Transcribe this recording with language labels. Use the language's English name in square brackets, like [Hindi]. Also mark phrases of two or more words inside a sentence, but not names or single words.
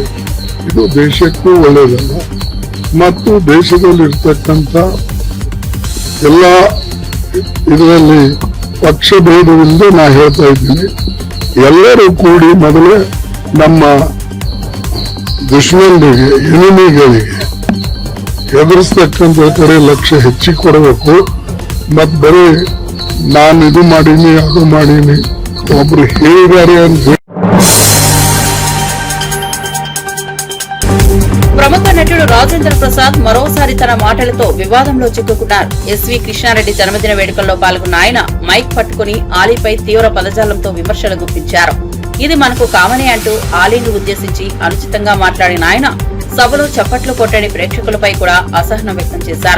[Kannada] ಇದು ದೇಶಕ್ಕೂ ಒಳ್ಳೆಯದಲ್ಲ ಮತ್ತು ದೇಶದಲ್ಲಿರ್ತಕ್ಕಂಥ ಎಲ್ಲ ಇದರಲ್ಲಿ ಪಕ್ಷ ಭೇದವಿಂದ ನಾ ಹೇಳ್ತಾ ಇದ್ದೀನಿ, ಎಲ್ಲರೂ ಕೂಡಿ ಮೊದಲೇ ನಮ್ಮ ದುಶ್ಮನರಿಗೆ ಎನಿಮಿಗಳಿಗೆ ಎದುರಿಸ್ತಕ್ಕಂಥ ಕಡೆ ಲಕ್ಷ್ಯ ಹೆಚ್ಚಿಗೆ ಕೊಡಬೇಕು. ಮತ್ ಬರೀ ನಾನು ಇದು ಮಾಡೀನಿ ಅದು ಮಾಡೀನಿ ಒಬ್ರು ಹೇಳಿದ್ದಾರೆ ಅಂತ [Telugu] ప్రముఖ నటుడు రాజేంద్ర ప్రసాద్ మరోసారి తన మాటలతో వివాదంలో చిక్కుకున్నారు. ఎస్వి కృష్ణారెడ్డి జన్మదిన వేడుకల్లో పాల్గొన్న ఆయన మైక్ పట్టుకుని ఆలీపై తీవ్ర పదజాలంతో విమర్శలు గుప్పించారు. ఇది మనకు కామనే అంటూ ఆలీని ఉద్దేశించి అనుచితంగా మాట్లాడిన ఆయన సభలో చప్పట్లు కొట్టని ప్రేక్షకులపై కూడా అసహనం వ్యక్తం చేశారు.